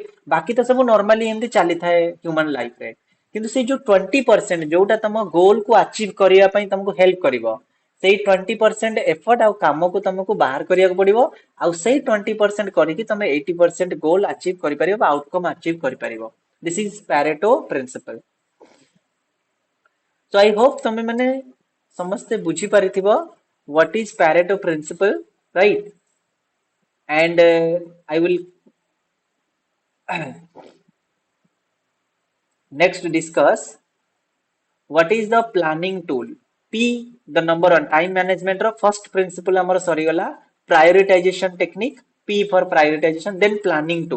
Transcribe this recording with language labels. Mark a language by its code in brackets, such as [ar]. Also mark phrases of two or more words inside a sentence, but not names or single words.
[or] ବାକି ତ ସବୁ ନର୍ମାଲି ଏମିତି ଚାଲିଥାଏ [en] human life [or] ରେ, କିନ୍ତୁ ସେଇ ଯୋଉ 20% ଯୋଉଟା ତମ ଗୋଲ କୁ ଆଚିଭ କରିବା ପାଇଁ ତମକୁ ହେଲ୍ପ କରିବ ସେଇ 20% ଏଫର୍ଟ ଆଉ କାମକୁ ତମକୁ ବାହାର କରିବାକୁ ପଡିବ। ଆଉ ସେଇ 20% କରିକି ତମେ 80% [en] goal achieve [or] କରିପାରିବ ବା [en] outcome achieve [or] କରିପାରିବ। [en] This is Pareto principle. So I hope [or] ତମେ ମାନେ ସମସ୍ତେ ବୁଝି ପାରିଥିବ [en] what is Pareto principle right। and I will next discuss what is the planning tool। P the number one time management ର first principle [or] ଆମର ସରିଗଲା [en] prioritization technique। P for prioritization then planning tool।